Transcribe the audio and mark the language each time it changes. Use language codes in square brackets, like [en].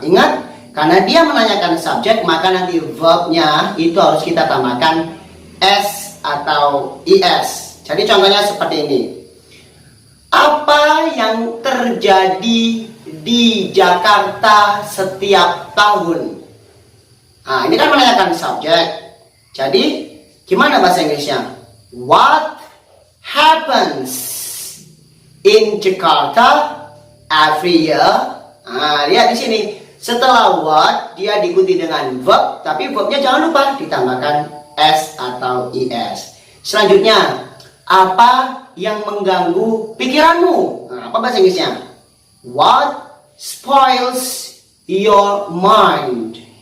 [id] Ingat, karena dia menanyakan subjek, maka nanti verbnya itu harus kita tambahkan s atau is. Jadi contohnya seperti ini. Apa yang terjadi di Jakarta setiap tahun? Nah, ini kan menanyakan subjek. Jadi gimana bahasa Inggrisnya? [en] What happens in Jakarta every year? [id] Nah, lihat di sini. Setelah what dia diikuti dengan verb, tapi verbnya jangan lupa ditambahkan s atau is. Selanjutnya, apa yang mengganggu pikiranmu? Nah, apa bahasa Inggrisnya? [en] What spoils your mind?